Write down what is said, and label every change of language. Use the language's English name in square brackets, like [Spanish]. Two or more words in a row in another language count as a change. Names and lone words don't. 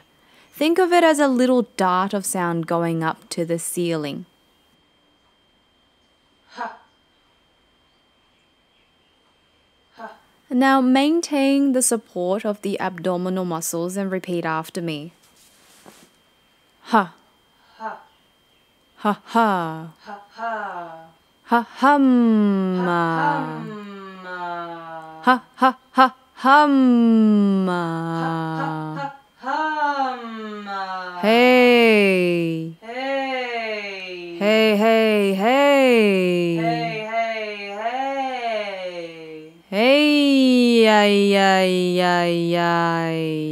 [English] Think of it as a little dart of sound going up to the ceiling. Ha. Ha. Now maintain the support of the abdominal muscles and repeat after me. Ha. Ha. Ha ha. Ha ha. Ha hum. Ha ha ha hum. Hey. Hey. Hey hey hey. Hey hey hey. Hey ay ay ay ay.